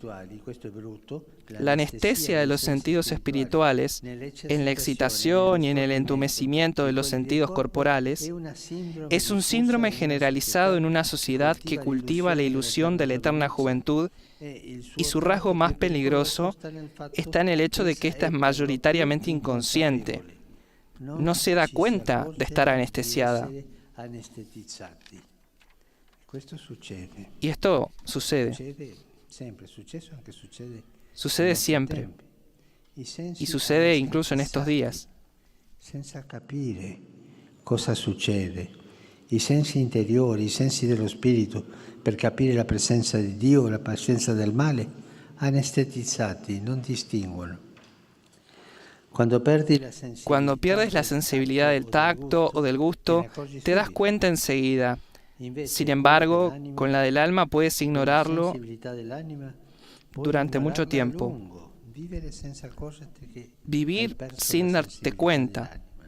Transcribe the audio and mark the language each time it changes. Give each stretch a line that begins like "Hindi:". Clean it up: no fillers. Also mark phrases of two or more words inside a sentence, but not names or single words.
Spanish: La anestesia de los sentidos espirituales, en la excitación y en el entumecimiento de los sentidos corporales, es un síndrome generalizado en una sociedad que cultiva la ilusión de la eterna juventud, y su rasgo más peligroso está en el hecho de que ésta es mayoritariamente inconsciente. No se da cuenta de estar anestesiada. Y esto sucede. Sucede siempre. Y sucede incluso en estos días.
Italian: Senza capire cosa succede. I sensi interiori, i sensi dello spirito, per capire la presenza di Dio o la presenza del male, anestetizzati, non distinguono.
Spanish: Cuando pierdes la sensibilidad del tacto o del gusto, te das cuenta enseguida. Sin embargo, con la del alma puedes ignorarlo durante mucho tiempo. Vivir sin darte cuenta.